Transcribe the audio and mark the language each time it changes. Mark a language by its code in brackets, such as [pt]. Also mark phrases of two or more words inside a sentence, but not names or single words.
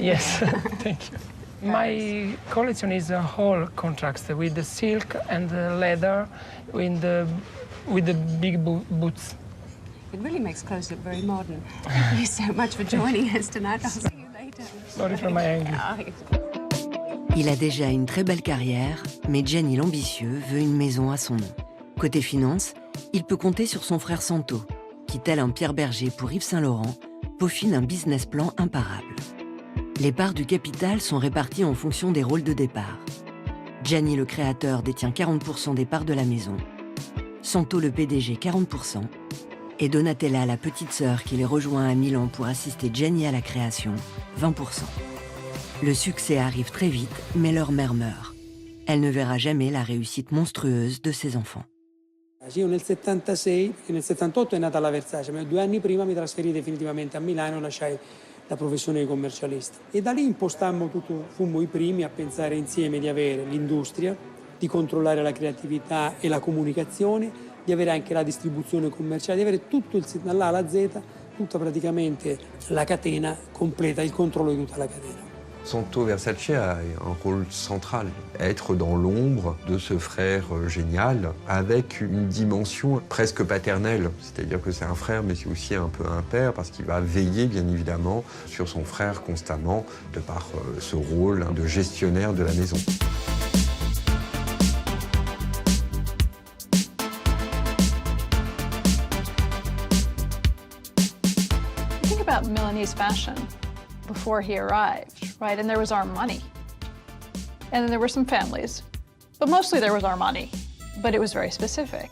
[en] Yes, thank you. My collection is a whole contrast with the silk and the leather with the big boots. It really makes clothes look very modern. Thank you so much for joining us tonight. I'll see you later. Sorry for my anger. [fr] Il a déjà une très belle carrière, mais Gianni l'ambitieux veut une maison à son nom. Côté finance, il peut compter sur son frère Santo, qui, tel un Pierre Berger pour Yves Saint-Laurent, peaufine un [en] business plan [fr] imparable. Les parts du capital sont réparties en fonction des rôles de départ. Gianni, le créateur, détient 40% des parts de la maison. Santo, le PDG, 40%. Et Donatella, la petite sœur qui les rejoint à Milan pour assister Gianni à la création, 20%. Le succès arrive très vite, mais leur mère meurt. Elle ne verra jamais la réussite monstrueuse de ses enfants. [it] Io nel 76, perché nel 78 è nata la Versace, ma 2 anni prima mi trasferì definitivamente a Milano e lasciai la professione di commercialista. E da lì impostammo tutto, fummo i primi a pensare insieme di avere l'industria, di controllare la creatività e la comunicazione, di avere anche la distribuzione commerciale, di avere tutto dall'A alla Z, tutta praticamente la catena completa, il controllo di tutta la catena. [fr] Santo Versace a un rôle central, être dans l'ombre de ce frère génial, avec une dimension presque paternelle. C'est-à-dire que c'est un frère, mais c'est aussi un peu un père, parce qu'il va veiller, bien évidemment, sur son frère constamment, de par ce rôle de gestionnaire de la maison. [en] Think about Milanese fashion before he arrived, right? And there was Armani. And then there were some families, but mostly there was Armani, but it was very specific.